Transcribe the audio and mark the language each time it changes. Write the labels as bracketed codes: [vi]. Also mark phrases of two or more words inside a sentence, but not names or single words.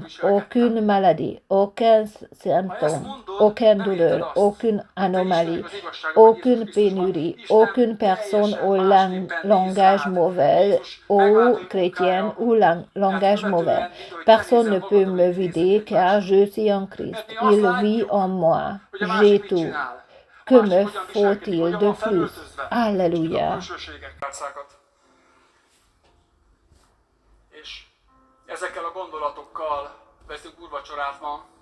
[fr] Aucune maladie, aucun symptôme, aucune douleur, aucune anomalie, aucune pénurie, aucune personne au langage mauvais, aux chrétiens ou langage mauvais. Personne ne peut me vider car je suis en Christ. Il vit en moi. J'ai tout. Que me faut-il de plus? Alléluia. [hu] És ezekkel a gondolatokkal veszünk úrvacsorát ma.